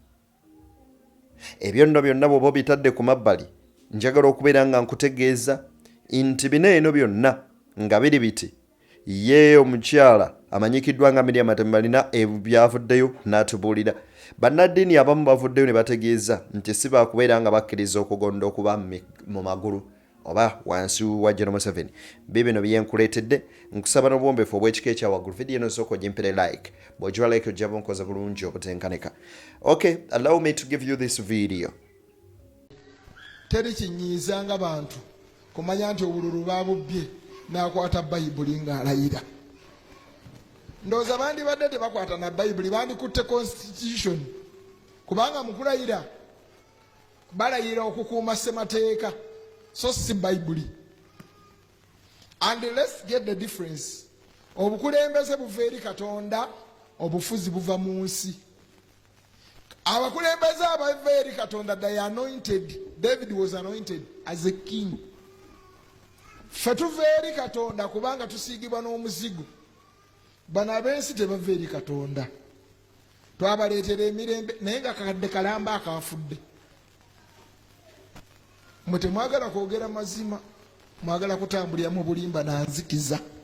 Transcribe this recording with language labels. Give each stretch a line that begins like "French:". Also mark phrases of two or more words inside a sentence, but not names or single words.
Ganda: Ebyo nno byonna bw'oba bitadde ku mabbali njagala okubeera nga nkutegeeza nti bino eno byonna nga biri biti ye omukyala amanyikiddwa nga Miriam Matembalina byavuddeyo n'atubuulira. Bannaddiini abamu bavuddeyo ne bategeeza nti si baakubeera nga bakkiriza okugonda okuba mu magulu oba wansi wa General Museveni. Bibino byenkuleetedde nkusaba n'obwombeefu obw'ekika ekya waggulu. Vidiyo eno sooka ogimpere like, bw'ogiwa like ojja bunkoza bulungi obutenkaneka.
English: Okay, allow me to give you this video.
Ganda: Teri kinyiiza nga bantu kumanya nti obululu babubbye n'akwata bayibuli ng'alayira. Ndowooza bandibadde tebakwata na bayibuli bandikutte constitution kubanga mu kulayira balayira okukuuma ssemateeka so si bayibuli.
English: And let's get the difference.
Ganda: Obukulembeze buva eri Katonda, obufuzi buva mu nsi. Abakulembeze abava eri Katonda,
English: they are anointed. David was anointed as a king.
Ganda: Ffe tuva eri Katonda kubanga tusiigibwa n'omuzigo. Bano ab'ensi tebava eri Katonda. Twabaleetera emirembe naye nga kadde kalamba akaafudde. Mwe temwagala kwogera mazima, mwagala kutambulira mu bulimba na nzikiza.